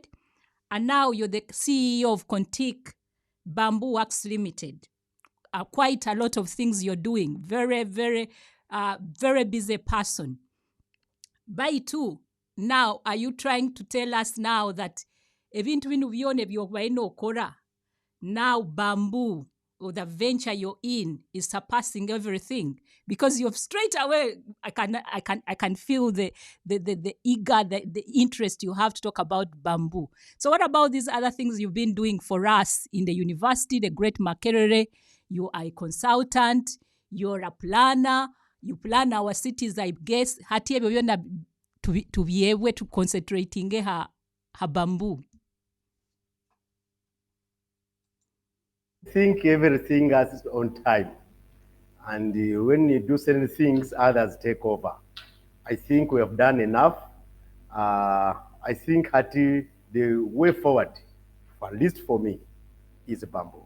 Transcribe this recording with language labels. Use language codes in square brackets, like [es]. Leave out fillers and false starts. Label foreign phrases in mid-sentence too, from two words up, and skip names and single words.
[en] And now you're the CEO of Contique Bamboo Works Limited. Quite a lot of things you're doing. Very, very, very busy person. Baitu, now, are you trying to tell us now that [ttj] ebintu binu byone byobaino okora, [en] now bamboo, or the venture you're in, is surpassing everything? Because you've straight away, I can feel the eager, the interest you have to talk about bamboo. So what about these other things you've been doing for us in the university, the Great Makerere? You are a consultant, you're a planner, you plan our cities, I guess. [ttj] Hati ebyo byonna [en] to be able to concentrating ha bamboo. I think everything has its own time. And when you do certain things, others take over. I think we have done enough. I think Hati, the way forward, at least for me, is bamboo.